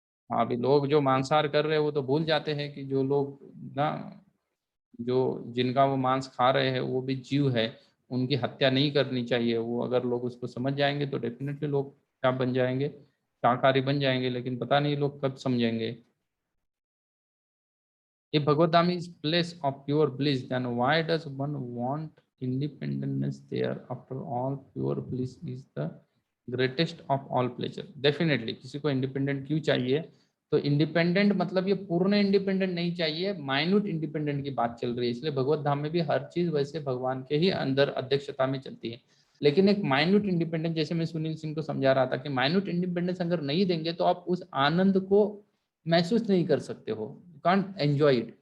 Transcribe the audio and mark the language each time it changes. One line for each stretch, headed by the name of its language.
Hindi: हाँ, अभी लोग जो मांसाहार कर रहे हैं वो तो भूल जाते हैं कि जो लोग ना, जो जिनका वो मांस खा रहे हैं वो भी जीव है, उनकी हत्या नहीं करनी चाहिए। वो अगर लोग उसको समझ जाएंगे तो डेफिनेटली लोग क्या बन जाएंगे, शाकाहारी बन जाएंगे, लेकिन पता नहीं लोग कब समझेंगे।
English: If Bhagavad is place of pure bliss, then why does one want independence there? After all, pure bliss is the greatest of all pleasure.
Hindi: Definitely, किसी को इंडिपेंडेंट क्यों चाहिए? तो इंडिपेंडेंट मतलब ये पूर्ण इंडिपेंडेंट नहीं चाहिए, माइन्यूट इंडिपेंडेंट की बात चल रही है। इसलिए भगवत धाम में भी हर चीज वैसे भगवान के ही अंदर अध्यक्षता में चलती है, लेकिन एक माइन्यूट इंडिपेंडेंस, जैसे मैं सुनील सिंह को समझा रहा था कि माइन्यूट इंडिपेंडेंस अगर नहीं देंगे तो आप उस आनंद को महसूस नहीं कर सकते हो,
English: Can't enjoy it.